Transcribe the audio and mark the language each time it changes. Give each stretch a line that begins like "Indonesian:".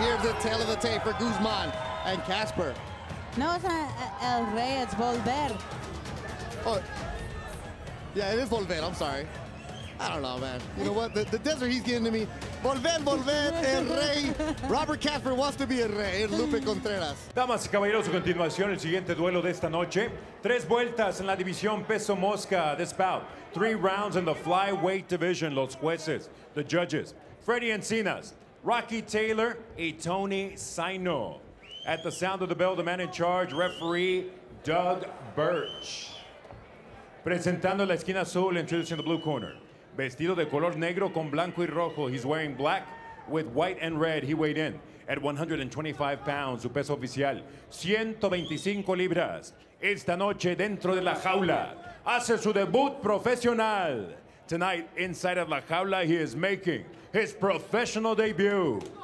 English: the tail of the tape for Guzman and Casper. No, it's not El Rey, it's Volver. Oh, yeah, it is Volver, I'm sorry. I don't know, man. You know what? The desert he's getting to me. Volver, el rey. Robert Casper wants to be el rey.
Spanish: Es Lupe Contreras. Damas y caballeros, a continuación, el siguiente duelo de esta noche. 3 vueltas en la división peso mosca.
English: This bout. 3 rounds in the flyweight division.
Spanish: Los jueces,
English: the judges.
Spanish: Freddie Encinas, Rocky Taylor, y Tony Saino.
English: At the sound of the bell, the man in charge, referee Doug Birch.
Spanish: Presentando la esquina azul,
English: introducing the blue corner.
Spanish: Vestido de color negro con blanco y rojo.
English: He's wearing black with white and red. He weighed in at 125 pounds.
Spanish: Su peso oficial, 125 libras. Esta noche dentro de la jaula hace su debut profesional.
English: Tonight, inside of
Spanish: la jaula,
English: he is making his professional debut.